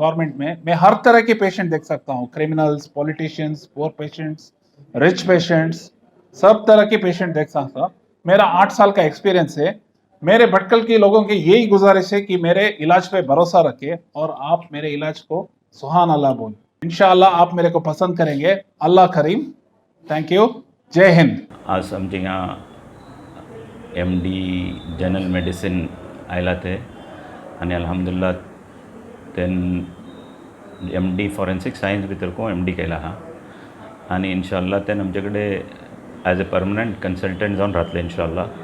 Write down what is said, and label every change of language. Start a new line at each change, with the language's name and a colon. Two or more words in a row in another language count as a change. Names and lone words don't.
Hindi: गवर्नमेंट में मैं हर तरह के पेशेंट देख सकता हूँ, क्रिमिनल्स, पॉलिटिशियंस,
English: poor patients, rich patients,
Hindi: सब तरह के पेशेंट देख सकता हूँ। मेरा 8 साल का एक्सपीरियंस है। मेरे भटकल के लोगों की यही गुजारिश है कि मेरे इलाज पे भरोसा रखें और आप मेरे इलाज को
Arabic: سبحان الله
Hindi: बोलें। इंशाअल्लाह आप मेरे को पसंद करेंगे।
Arabic: الله كريم.
English: thank you.
Hindi: जय हिंद।
Konkani: आज आमचे हिंगा MD
English: general medicine
Konkani: आयला ते आनी अल्हम्दुलिल्लाह तेन MD
English: forensic science
Konkani: भितर को MD केला हा आनी इंशाअल्लाह तेन आमचे कडेन
English: as a permanent consultant
Konkani: जावन रावतले इंशाअल्लाह।